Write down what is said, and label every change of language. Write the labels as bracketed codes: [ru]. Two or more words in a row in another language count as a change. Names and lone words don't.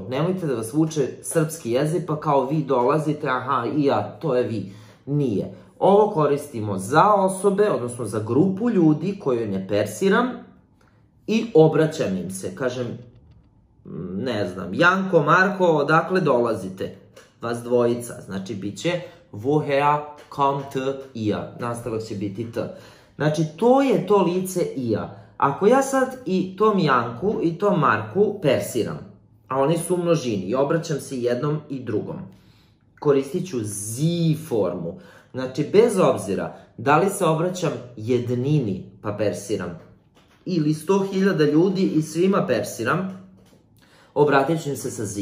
[sr] Nemojte da vas vuče srpski jezik pa kao vi dolazite, aha, i ja, to je vi. Nije. Ovo koristimo za osobe, odnosno za grupu ljudi koju ne persiram i obraćam im se. Kažem, ne znam, Janko, Marko, odakle dolazite? Vas dvojica, znači bit će [de] woher kommt ihr, [sr] nastavak će biti t. Znači, to je to lice ia. Ako ja sad i tom Janku i tom Marku persiram, a oni su u množini i obraćam se jednom i drugom, koristit ću sie formu. Znači, bez obzira da li se obraćam jednini pa persiram, ili 100.000 ljudi i svima persiram, obratit ću im se sa zi.